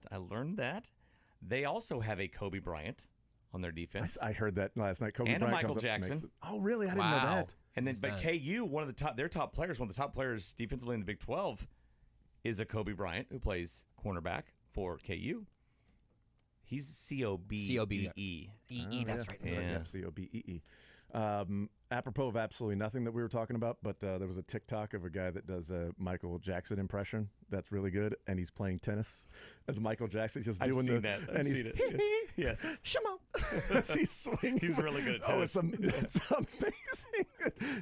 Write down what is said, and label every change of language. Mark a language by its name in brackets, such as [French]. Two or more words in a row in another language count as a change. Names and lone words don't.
[English] I learned that they also have a Kobe Bryant on their defense. I heard that last night. Kobe and a Bryant Michael comes up and makes Jackson. it. Oh, really? I didn't know that. And then, but Nice. KU, one of their top players defensively in the Big 12, is a Kobe Bryant who plays cornerback for KU. He's C-O-B-E-E. C-O-B-E-E. That's right. Yeah. C-O-B-E-E. Apropos of absolutely nothing that we were talking about, but there was a TikTok of a guy that does a Michael Jackson impression that's really good, and he's playing tennis as Michael Jackson, just I've doing seen that. I've and he's seen it. Yes. Shamo. He's swinging. He's really good at Oh, tennis. it's amazing.